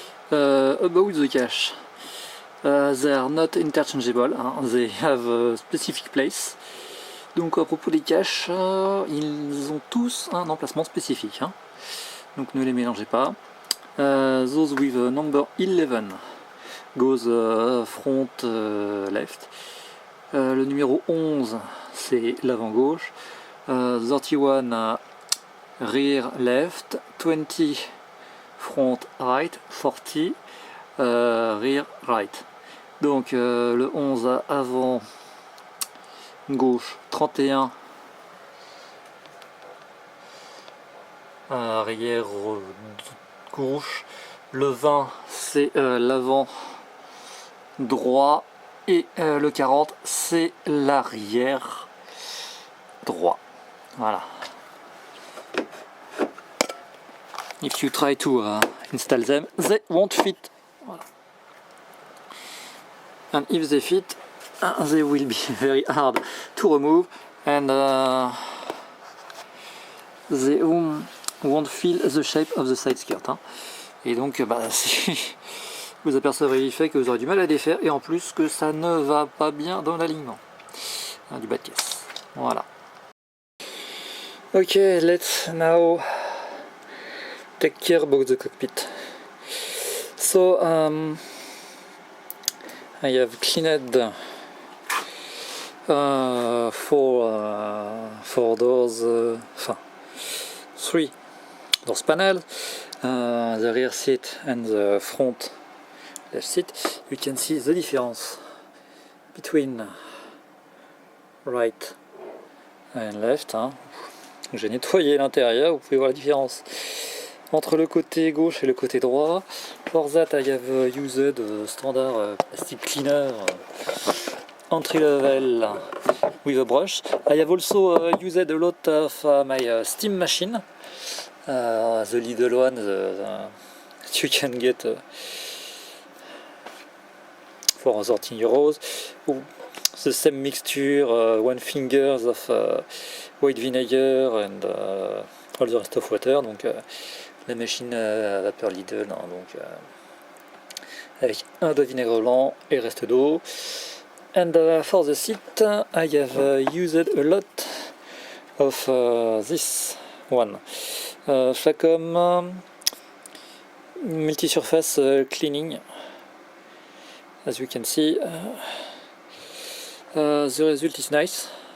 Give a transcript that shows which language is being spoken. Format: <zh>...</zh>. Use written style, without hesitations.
<en>About the cache, they are not interchangeable, they have a specific place.</en> <fr>Donc à propos des caches, ils ont tous un emplacement spécifique, donc ne les mélangez pas.</fr> <en>Those with number 11 goes front left.</en> <fr>Le numéro 11 c'est l'avant gauche.</fr> <en>31 rear left. 20 front right. 40 rear right.</en> <fr>Donc le 11 avant gauche, 31 arrière gauche, le 20 c'est l'avant droit et le 40 c'est l'arrière droit. Voilà.</fr> <en>If you try to install them, they won't fit. Voilà. And if they fit, they will be very hard to remove, and they won't feel the shape of the side skirt.</en> <fr>Et donc, si vous apercevrez l'effet que vous aurez du mal à défaire, et en plus que ça ne va pas bien dans l'alignement du bas de caisse. Voilà.</fr> <en>Ok, let's now take care about the cockpit. So, I have cleaned four doors, 3 doors panel, the rear seat and the front left seat. You can see the difference between right and left.</en> <fr>J'ai nettoyé l'intérieur, vous pouvez voir la différence entre le côté gauche et le côté droit.</fr> <en>For that I have used standard plastic cleaner entry level with a brush. I have also used a lot of my steam machine, the little one that you can get for 13 euros. The same mixture, 1 finger of white vinegar and all the rest of water.</en> <fr>Donc la machine à vapeur Lidl, donc avec un de vinaigre blanc et le reste d'eau.</fr> <en>And for the seat, I have used a lot of this one, Flacom multi-surface cleaning. As you can see, the result is nice.</en>